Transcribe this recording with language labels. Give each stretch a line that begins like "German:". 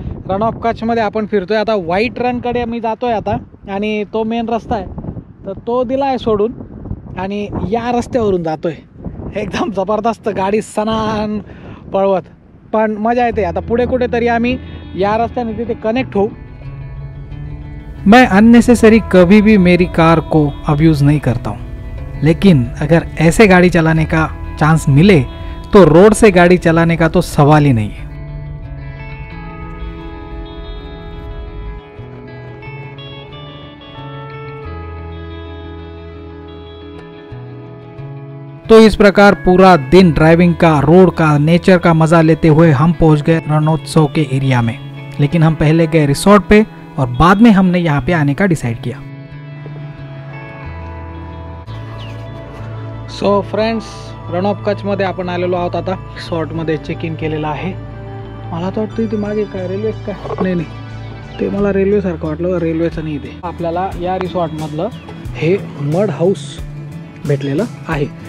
Marathi: रण of कच्छमध्ये आपण फिरतोय आता. व्हाईट रनकडे मी जातोय आता आणि तो मेन रस्ता आहे तर तो दिला आहे सोडून आणि या रस्त्यावरून जातोय. एकदम जबरदस्त गाडी सनान पळवत, पण मजा येते. आता पुढे कुठेतरी आम्ही या रास्त्याने तिथे कनेक्ट होऊ.
Hindi: मैं अननेसेसरी कभी भी मेरी कार को अब्यूज़ नहीं करता हूँ, लेकिन अगर ऐसे गाड़ी चलाने का चांस मिले तो रोड से गाड़ी चलाने का तो सवाल ही नहीं है. तो इस प्रकार पूरा दिन ड्राइविंग का, रोड का, नेचर का मज़ा लेते हुए हम पहुंच गए रणोत्सव के एरिया में. लेकिन हम पहले गए रिसोर्ट पे और बाद में हमने यहाँ पे आने का डिसाइड किया.
Marathi: So friends, Rann of कच्छमध्ये आपण आलेलो आहोत. आता रिसॉर्टमध्ये चेक इन केलेलं आहे. मला तर वाटतं ते मागे काय रेल्वे काय, नाही ते मला रेल्वेसारखं वाटलं, रेल्वेचं नाही ते. आपल्याला या रिसॉर्टमधलं हे मड हाऊस भेटलेलं आहे.